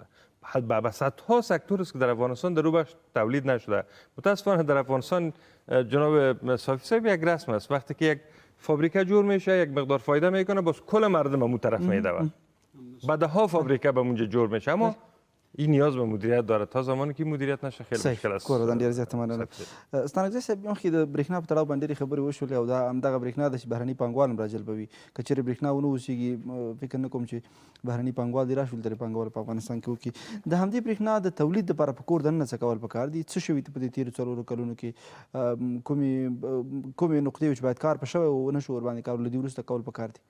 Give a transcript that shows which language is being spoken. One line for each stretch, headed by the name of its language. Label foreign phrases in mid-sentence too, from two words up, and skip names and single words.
Persian: بعد صدها سکتور است که در افغانستان در رو بخش تولید نشده. متاسفانه در افغانستان جناب صافی صاحب یک رسم است، وقتی که یک فابریکه جور میشه یک مقدار فایده میکنه باز کل مردم اون طرف میدوه. بعدها فابریکه به اونجا جور میشه اما این نیاز به مدیریت داره. تا زمانی که مدیریت نشه خیلی مشکل است.
Pashto: کور ډیر زیات مننه. ستانګزی صاحب یو خې د برېښنا په تړاو باندې خبرې وشولې او دا همدغه برېښنا د بهرني پانګوال هم راجلبوي. که چېرې برېښنا ونه اوسېږي فکر نه کوم چې بهرني پانګوال دې راشول ترې پانګوال په افغانستان کې وکړي. د همدې برېښنا د تولید لپاره په کور دننه څه کول پکار دي؟ څه شوي په دې تېرو څلورو کلونو کې کومې نقطې چې باید کار په شوی ونه شو ورباندې کار له دې وروسته کول پکار دي؟